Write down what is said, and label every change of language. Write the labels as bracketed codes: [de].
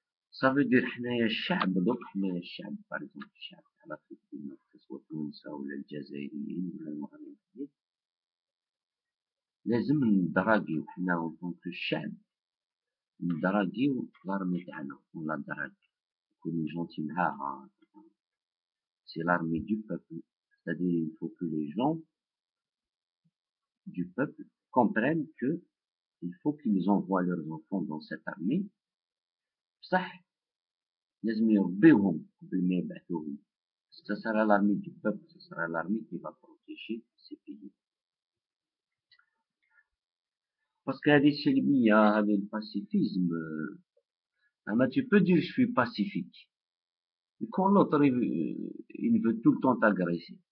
[fr] Ça veut dire, [ar] حنايا الشعب, [fr] donc حنايا الشعب, par exemple, [ar] الشعب تاع [fr] l'Afrique du Nord, que ce soit [ar] التونسة ولا الجزائريين ولا المغربيين, لازم ندراجيو حنا [fr] en tant que [ar] الشعب, ندراجيو [fr] l'armée [ar] تاعنا, [fr] on la drague. [ar] نكونو جونتي معاها. [fr] C'est l'armée du peuple. C'est-à-dire, il faut que les gens du peuple comprennent que il faut qu'ils envoient leurs enfants dans cette armée. [ar] صح, لازم يربيوهم قبل ما يبعثوهم. [fr] Ce sera l'armée du peuple, ce sera l'armée qui va protéger ces pays. Parce qu'il y a des chelmiya, avec le pacifisme, tu peux dire je suis pacifique. Et quand l'autre, il veut tout le temps t'agresser.